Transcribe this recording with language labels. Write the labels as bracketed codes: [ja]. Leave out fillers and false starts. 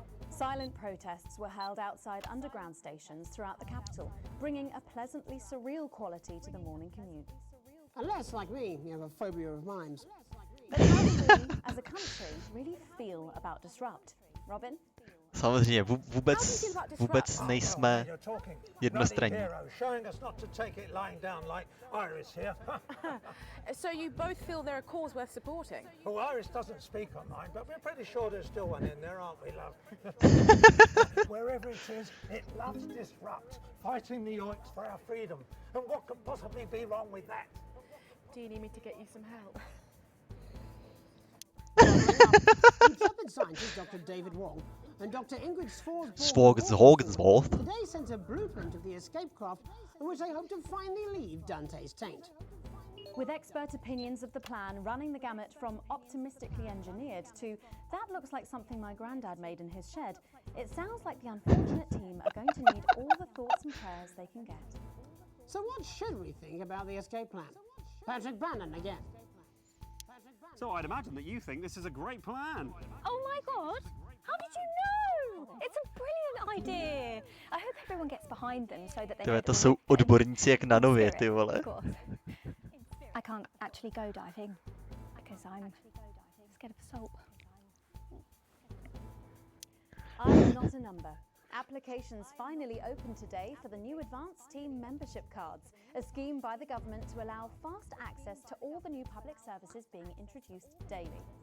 [en] Silent protests were held outside underground stations throughout the capital, bringing a pleasantly surreal quality to the morning commute. Unless, like me, you have a phobia of mimes. But how do we, as a country, really feel about Disrupt? Robin? [cs] Samozřejmě vůbec nejsme jednostranní. [en] Showing us not to take it lying down like Iris here. So you both feel they're a cause worth supporting? Well, Iris doesn't speak online, but we're pretty sure there's still one in there, aren't we, love? Wherever it is, it loves Disrupt, fighting the oinks for our freedom. And what could possibly be wrong with that? Do you need me to get you some help? Intrepid scientist Dr. David Wong and Dr. Ingrid Svogsvold today sent a blueprint of the escape craft in which they hope to finally leave Dante's taint. With expert opinions of the plan running the gamut from optimistically engineered to that looks like something my granddad made in his shed, it sounds like the unfortunate team are going to need all the thoughts and prayers they can get. So what should we think about the escape plan? Patrick Bannon again. So I'd imagine that you think this is a great plan. Oh my God! How did you know? It's a brilliant idea. I hope everyone gets behind them so that they know [cs] To jsou odborníci jak na nově, ty vole. [en] I can't actually go diving because I'm scared of salt. I'm not a number. Applications finally opened today for the new Advanced Team Membership Cards, a scheme by the government to allow fast access to all the new public services being introduced daily.